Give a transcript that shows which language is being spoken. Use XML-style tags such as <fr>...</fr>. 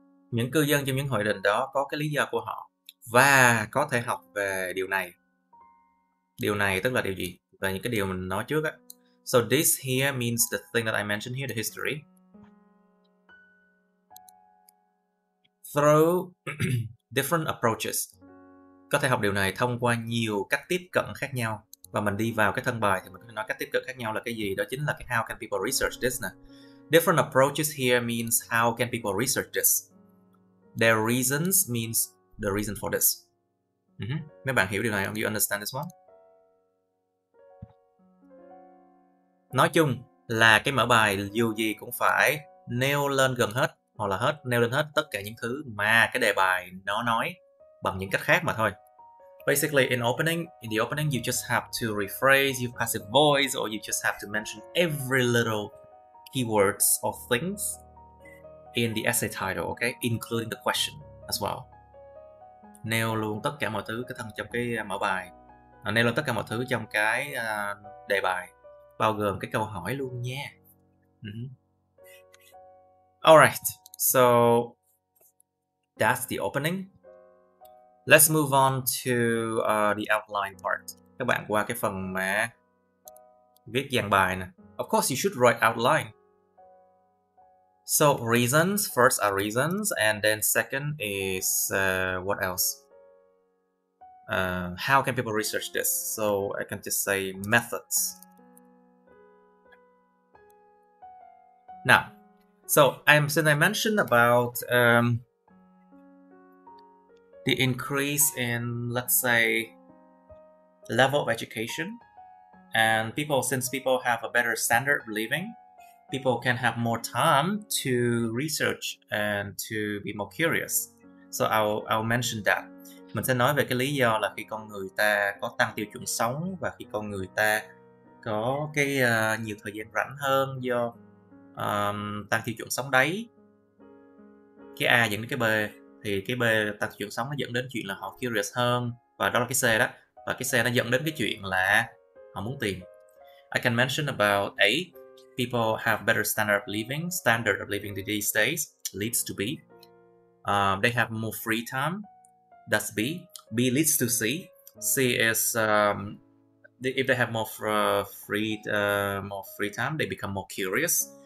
<vi>Những cư dân trong những hội đình đó có cái lý do của họ và có thể học về điều này. Điều này tức là điều gì? Về những cái điều mình nói trước á.</vi> <en>So this here means the thing that I mentioned here, the history. Through different approaches.</en> <vi>Có thể học điều này thông qua nhiều cách tiếp cận khác nhau. Và mình đi vào cái thân bài thì mình có thể nói cách tiếp cận khác nhau là cái gì? Đó chính là cái</vi> <en>how can people research this</en> <vi>nè.</vi> <en>Different approaches here means how can people research this. Their reasons means the reason for this.</en> <vi>Mấy bạn hiểu điều này không?</vi> <en>You understand this one?</en> <vi>Nói chung là cái mở bài dù gì cũng phải nêu lên gần hết hoặc là nêu lên hết tất cả những thứ mà cái đề bài nó nói bằng những cách khác mà thôi.</vi> <en>Basically, in the opening, you just have to rephrase your passive voice, or you just have to mention every little keywords or things in the essay title, okay, including the question as well.</en> <vi>Nêu luôn tất cả mọi thứ trong cái mở bài, nêu lên tất cả mọi thứ trong cái đề bài, bao gồm cái câu hỏi luôn nha.</vi> <en>Alright, so that's the opening. Let's move on to the outline part.</en> <vi>Các bạn qua cái phần mà viết dàn bài nè.</vi> <en>Of course, you should write outline. So reasons, first are reasons, and then second is what else? How can people research this? So I can just say methods. Now, so since I mentioned about the increase in, let's say, level of education, and since people have a better standard of living, people can have more time to research and to be more curious. So I'll mention that.</en> <vi>Mình sẽ nói về cái lý do là khi con người ta có tăng tiêu chuẩn sống và khi con người ta có cái nhiều thời gian rảnh hơn do tăng tiêu chuẩn sống đấy. Cái A dẫn đến cái B, thì cái B tăng tiêu chuẩn sống nó dẫn đến chuyện là họ curious hơn, và đó là cái C đó. Và cái C nó dẫn đến cái chuyện là họ muốn tìm.</vi> <en>I can mention about A. People have better standard of living these days leads to B. They have more free time. That's B. B leads to C. C is if they have more free time, they become more curious.</en>